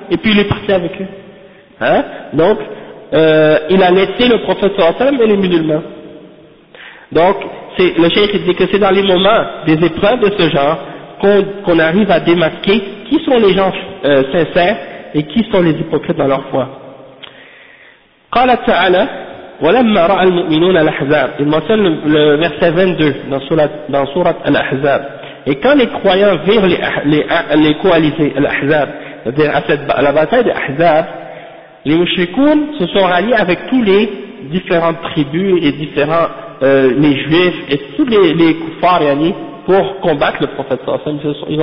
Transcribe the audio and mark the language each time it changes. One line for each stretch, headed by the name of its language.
French: Et puis il est parti avec eux. Donc, il a laissé le prophète sallallahu alayhi wa sallam et les musulmans. Donc, le cheikh dit que c'est dans les moments des épreuves de ce genre qu'on arrive à démasquer qui sont les gens sincères et qui sont les hypocrites dans leur foi.
Arabic: قال تعالى: ولما رأى المؤمنون الأحزاب.
French: Il mentionne le verset 22 dans sourate Al-Ahzab. Et quand les croyants virent les coalisés Al-Ahzab, c'est-à-dire à la bataille d'Ahzab, les mouchriquins se sont ralliés avec tous les différentes tribus et différents, les juifs et tous les koufars, yani, pour combattre le prophète sallallahu alayhi wa sallam.